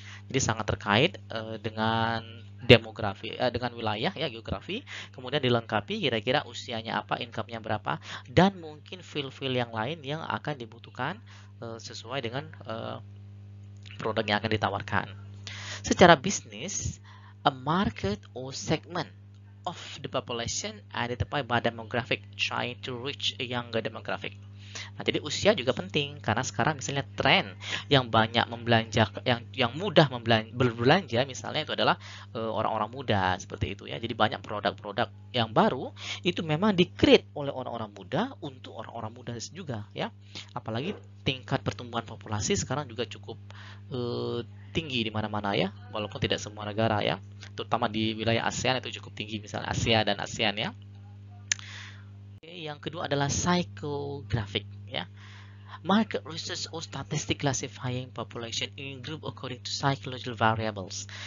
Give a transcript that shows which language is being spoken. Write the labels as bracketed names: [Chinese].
[Indonesian] Jadi sangat terkait dengan demografi, dengan wilayah ya, geografi. Kemudian dilengkapi kira-kira usianya apa, income-nya berapa, dan mungkin feel-feel yang lain yang akan dibutuhkan sesuai dengan produk yang akan ditawarkan. Secara bisnis, [English] a market or segment of the population identified by demographic trying to reach a younger demographic. [Indonesian] Nah, jadi usia juga penting karena sekarang misalnya tren yang banyak membelanja, yang mudah berbelanja misalnya itu adalah orang-orang muda seperti itu ya. Jadi banyak produk-produk yang baru itu memang di-create oleh orang-orang muda untuk orang-orang muda juga ya. Apalagi tingkat pertumbuhan populasi sekarang juga cukup tinggi di mana-mana ya, walaupun tidak semua negara ya. Terutama di wilayah ASEAN itu cukup tinggi, misalnya Asia dan ASEAN ya. Yang kedua adalah psychographic ya. [English] Market research or statistic classifying population in group according to psychological variables.